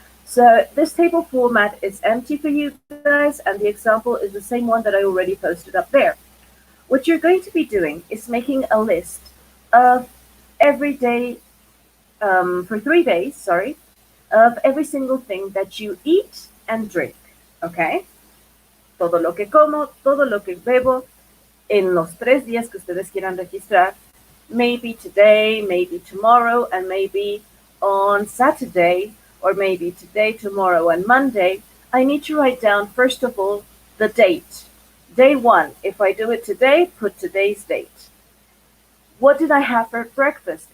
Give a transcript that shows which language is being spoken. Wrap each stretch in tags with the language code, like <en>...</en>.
<en>So this table format is empty for you guys, and the example is the same one that I already posted up there. What you're going to be doing is making a list of every day, for 3 days, sorry, of every single thing that you eat and drink, okay?</en> <es>Todo lo que como, todo lo que bebo en los 3 días que ustedes quieran registrar.</es> <en>Maybe today, maybe tomorrow, and maybe on Saturday, or maybe today, tomorrow, and Monday. I need to write down, first of all, the date. Day 1. If I do it today, put today's date. What did I have for breakfast?</en>